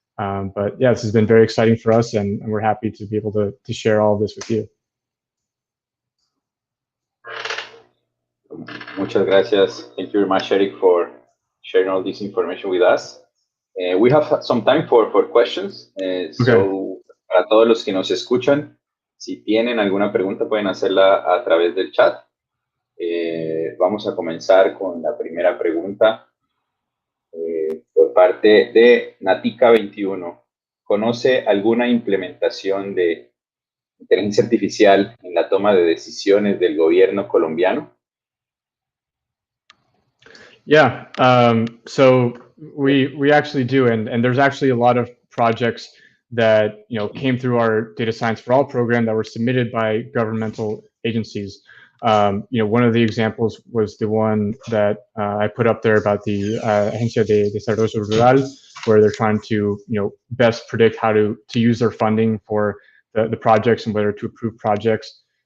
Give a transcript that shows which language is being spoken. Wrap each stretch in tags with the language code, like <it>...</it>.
<en>But yeah, this has been very exciting for us, and we're happy to be able to share all of this with you.</en> <es>Muchas gracias.</es> <en>Thank you very much, Eric, for sharing all this information with us. We have some time for questions.</en> <es>So, para todos los que nos escuchan, si tienen alguna pregunta, pueden hacerla a través del chat. Vamos a comenzar con la primera pregunta por parte de Natica21. ¿Conoce alguna implementación de inteligencia artificial en la toma de decisiones del gobierno colombiano?</es> <en>Yeah, so we actually do, and there's actually a lot of projects that came through our Data Science for All program that were submitted by governmental agencies. One of the examples was the one that I put up there about the Agencia de Desarrollo Rural, where they're trying to best predict how to use their funding for the projects and whether to approve projects.</en>